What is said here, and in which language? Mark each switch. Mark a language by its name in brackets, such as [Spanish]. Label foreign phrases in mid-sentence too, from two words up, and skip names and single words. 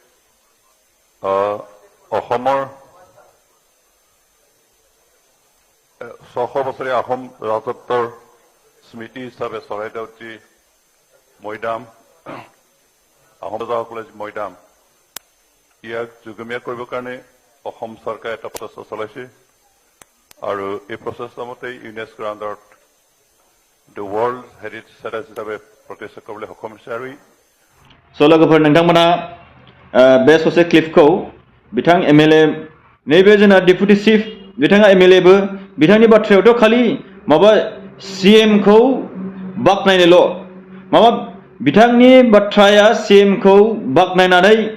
[Assamese] অসমৰ 600 বছৰীয়া আহোম ৰাজত্বৰ স্মৃতি হিচাপে চৰাইদেউত যি মৈদাম আহোম ৰজাসকলে যি মৈদাম ইয়াক যুগমীয়া কৰিবৰ কাৰণে অসম চৰকাৰে এটা প্ৰচেষ্টা চলাইছে আৰু এই প্ৰচেষ্টা মতে ইউনেস্কোৰ আণ্ডাৰত [English] The World Heritage Site [Assamese] হিচাপে প্ৰতিষ্ঠা কৰিবলৈ সক্ষম হৈছে আৰু [Bodo] लोगोफोर नोंथांमोना बे ससे क्लिपखौ बिथां एमएलए नैबे जोंना [English] deputy chief [Bodo] बिथाङा एमएलएबो बिथांनि बाथ्रायावथ' खालि माबा सीएम खौ बाखनायनायल' माबा बिथांनि बाथ्राया सीएम खौ बाखनायनानै